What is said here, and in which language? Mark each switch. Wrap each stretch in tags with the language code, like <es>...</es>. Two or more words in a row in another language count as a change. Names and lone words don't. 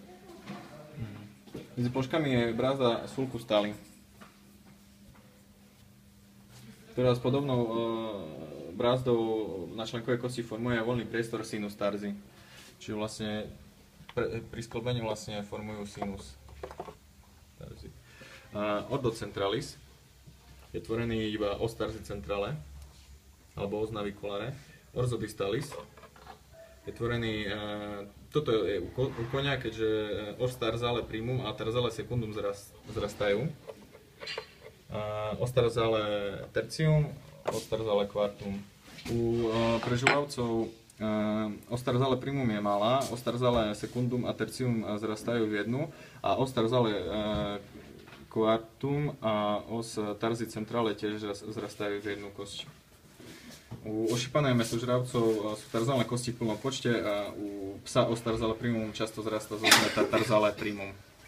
<sk>Medzi ploškami je brázda</sk> <la>sulcus tali,</la> <sk>ktorá s podobnou brázdou na členkovej kosti formuje voľný priestor</sk> <la>sinus tarsi.</la> <sk>Čiže vlastne pri sklbení vlastne formujú</sk> <la>sinus tarsi. Ordo centralis</la> <sk>je tvorený iba</sk> <la>os tarsi centrale,</la> <sk>alebo</sk> <la>os naviculare. Ordo distalis</la> <sk>je tvorený, toto je u koňa, keďže</sk> <la>os tarsale primum</la> <sk>a</sk> <la>tarsale secundum</la> <sk>zrastajú.</sk> <la>Os tarsale tertium, os tarsale quartum.</la> <sk>U prežuvavcov</sk> <la>os tarsale primum</la> <sk>je malá,</sk> <la>os tarsale secundum</la> <sk>a tertium zrastajú v jednu a</sk> <la>os tarsale quartum</la> <sk>a</sk> <la>os tarsi centrale</la> <sk>tiež zrastajú v jednu kosť. U ošípaných mäsožravcov sú tarzálne kosti v plnom počte a u psa</sk> <la>os tarsale primum</la> <sk>často zrastá zo</sk> <la>tarsale primum.</la>